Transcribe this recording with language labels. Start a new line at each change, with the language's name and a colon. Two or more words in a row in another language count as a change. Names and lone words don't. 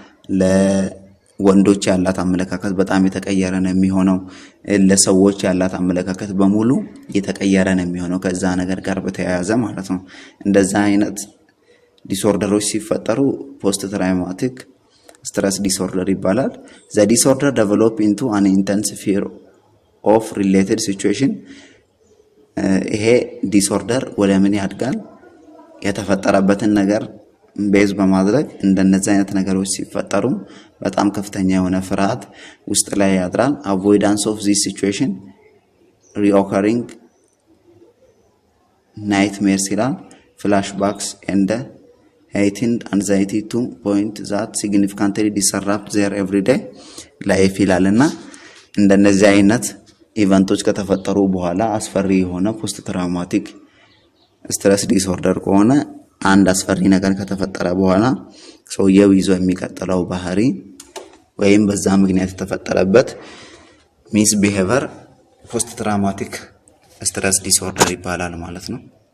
Amharic: ለወንዶች ያላት አመለካከት በጣም የተቀየረ ነው የሚሆነው። ለሰዎች ያላት አመለካከት በሙሉ የተቀየረ ነው የሚሆነው ከዛ ነገር ጋር በተያያዘ ማለት ነው። እንደዛ አይነት ዲስኦርደሮች ሲፈጠሩ
English: post traumatic stress disorder
Amharic: ይባላል።
English: the disorder develop into an intense fear of related situation።
Amharic: ይሄ ዲስኦርደር ወደ ምን ያድጋል? የተፈጠረበትን ነገር ቤዝ በማድረግ እንደነዚህ አይነት ነገሮች ሲፈጠሩ በጣም ከፍተኛ የሆነ ፍርሃት ውስጥ ላይ ያድራል።
English: avoidance of this situation reoccurring nightmares ይላል። flashbacks and heightened anxiety to point that significantly disrupt their everyday life
Amharic: ይላልና እንደነዚህ አይነት ኢቨንቶች ከተፈጠሩ በኋላ አስፈሪ የሆነ
English: post traumatic stress disorder
Amharic: ከሆነ አንድ አስፈሪ ነገር ከተፈጠረ በኋላ ሰውየው ይዞ የሚቀጥለው ባህሪ ወይም በዛ ምክንያት የተፈጠረበት ሚስ ቢሄቨር
English: post traumatic stress disorder
Amharic: ይባላል ማለት ነው።